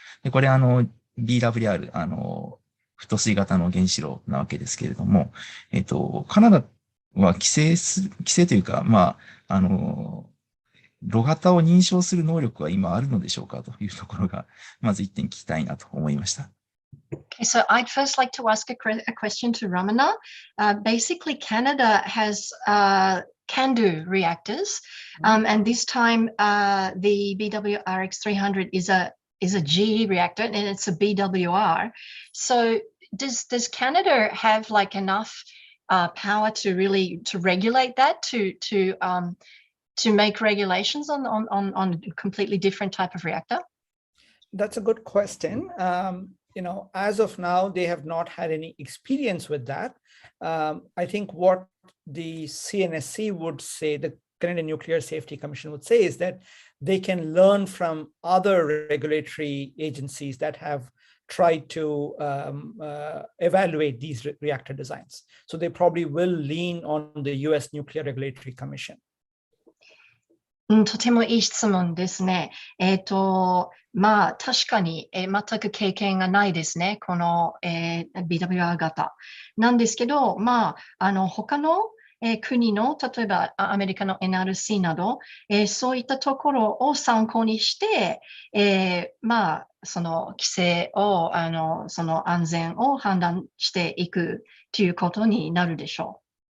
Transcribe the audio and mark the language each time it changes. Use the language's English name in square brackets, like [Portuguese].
[Japanese] で、これBWR、太水型の原子炉なわけですけれども、カナダは規制というか、炉型を認証する能力は今あるのでしょうかというところが、まず一点聞きたいなと思いました。 [English] Okay, so I'd first like to ask a question to Ramana. Basically, Canada has CANDU reactors, and this time the BWRX-300 is a GE reactor, and it's a BWR. So does Canada have like enough power to really regulate that, to make regulations on a completely different type of reactor? That's a good question. As of now, they have not had any experience with that. I think what the CNSC would say, the Canadian Nuclear Safety Commission would say, is that they can learn from other regulatory agencies that have tried to evaluate these reactor designs. So they probably will lean on the US Nuclear Regulatory Commission. [Japanese] とてもいい質問ですね。まあ、確かに、全く経験がないですね。この、BWR 型。なんですけど、まあ、他の、国の、例えばアメリカの NRC など、そういったところを参考にして、まあ、その規制を、その安全を判断していくということになるでしょう。